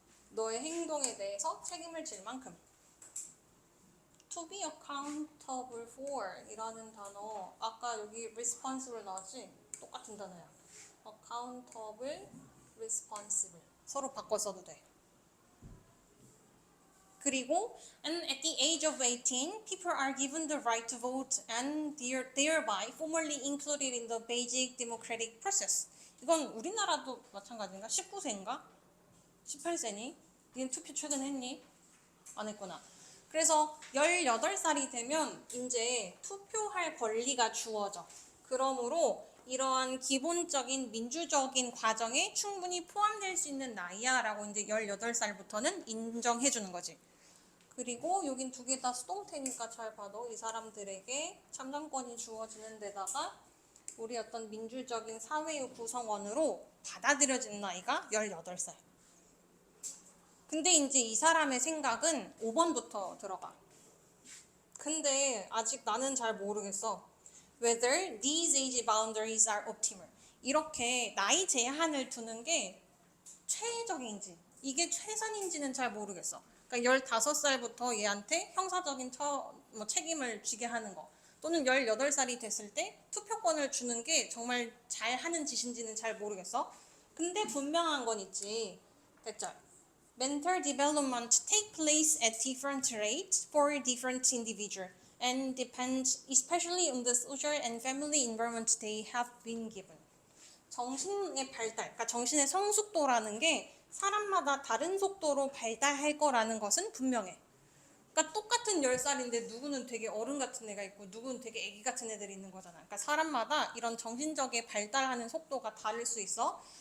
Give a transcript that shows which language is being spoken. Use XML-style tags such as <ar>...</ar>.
<ko>너의 행동에 대해서 책임을 질 만큼.</ko> <en>To be accountable for</en> <ko>이라는 단어 아까 여기 responsible 나왔지? 똑같은 단어야. accountable, responsible 서로 바꿔 써도 돼. 그리고</ko> <en>and at the age of 18, people are given the right to vote and thereby formally included in the basic democratic process.</en> <ko>이건 우리나라도 마찬가지인가? 19세인가? 18세니? 니는 투표 최근 했니? 안 했구나. 그래서 18살이 되면 이제 투표할 권리가 주어져. 그러므로 이러한 기본적인 민주적인 과정에 충분히 포함될 수 있는 나이야 라고 이제 18살부터는 인정해 주는 거지. 그리고 여긴 두 개 다 수동태니까 잘 봐도 이 사람들에게 참정권이 주어지는 데다가 우리 어떤 민주적인 사회의 구성원으로 받아들여진 나이가 18살. 근데 이제 이 사람의 생각은 5번부터 들어가. 근데 아직 나는 잘 모르겠어.</ko> <en>Whether these age boundaries are optimal.</en> <ko>이렇게 나이 제한을 두는 게 최적인지, 이게 최선인지는 잘 모르겠어. 그러니까 15살부터 얘한테 형사적인 책임을 지게 하는 거. 또는 18살이 됐을 때 투표권을 주는 게 정말 잘하는 짓인지는 잘 모르겠어. 근데 분명한 건 있지. 됐죠?</ko> <en>Mental development take place at different rates for different individuals and depends especially on the social and family environment they have been given.</en> <ko>정신의 발달, 그러니까 정신의 성숙도라는 게 사람마다 다른 속도로 발달할 거라는 것은 분명해. 그러니까 똑같은 10살인데 누구는 되게 어른 같은 애가 있고 누구는 되게 애기 같은 애들이 있는 거잖아. 그러니까 사람마다 이런 정신적인 발달하는 속도가 다를 수 있어.</ko>